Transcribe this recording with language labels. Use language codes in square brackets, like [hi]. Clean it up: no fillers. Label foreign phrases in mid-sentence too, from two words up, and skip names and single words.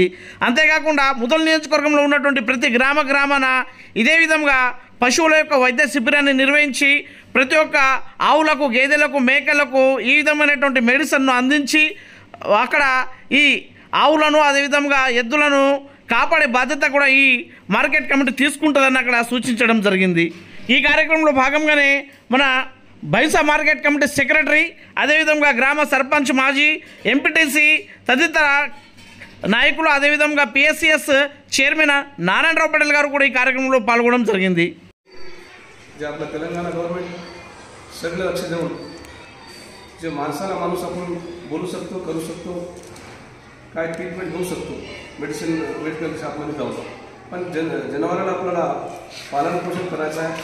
[te] అంతేకాకుండా ముదోల్ నియోజకవర్గంలో ఉన్నటువంటి ప్రతి గ్రామాన ఇదే విధంగా పశువుల యొక్క వైద్య శిబిరాన్ని నిర్వహించి ప్రతి ఒక్క ఆవులకు, గేదెలకు, మేకలకు ఈ విధమైనటువంటి మెడిసిన్ను అందించి అక్కడ ఈ ఆవులను, అదేవిధంగా ఎద్దులను కాపాడే బాధ్యత కూడా ఈ మార్కెట్ కమిటీ తీసుకుంటుందని అక్కడ సూచించడం జరిగింది. ఈ కార్యక్రమంలో భాగంగానే మన బైన్సా మార్కెట్ కమిటీ సెక్రటరీ, అదేవిధంగా గ్రామ సర్పంచ్, మాజీ ఎంపీటీసీ తదితర నాయకులు, అదేవిధంగా పిఎస్సిఎస్ చైర్మన్ నారాయణరావు పటేల్ గారు కూడా ఈ కార్యక్రమంలో పాల్గొనడం జరిగింది. [mr] जे आपलं तेलंगणा गव्हर्नमेंट सगळं लक्ष देऊन जे माणसाला माणूस आपण बोलू शकतो, करू शकतो, काय ट्रीटमेंट घेऊ शकतो मेडिकल शॉपमध्ये जाऊन, पण जनावराला आपल्याला पालनपोषण करायचं आहे.